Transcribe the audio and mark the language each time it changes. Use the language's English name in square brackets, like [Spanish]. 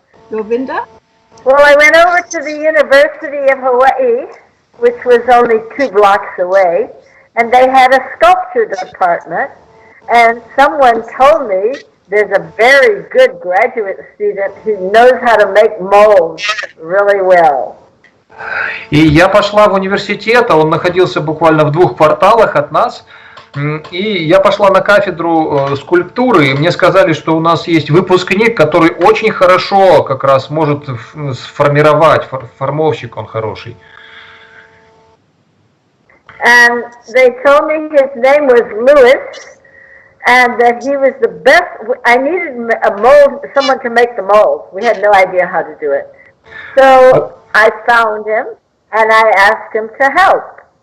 [English] Govinda? Well, I went over to the University of Hawaii, which was only 2 blocks away, and they had a sculpture department, and someone told me there's a very good graduate student who knows how to make molds really well. [Russian] И я пошла в университет, а он находился буквально в 2 кварталах от нас, и я пошла на кафедру скульптуры, и мне сказали, что у нас есть выпускник, который очень хорошо как раз может сформировать, формовщик он хороший. [English] And they told me his name was Lewis, and that he was the best. I needed a mold, someone to make the mold. We had no idea how to do it. So I found him, and I asked him to help.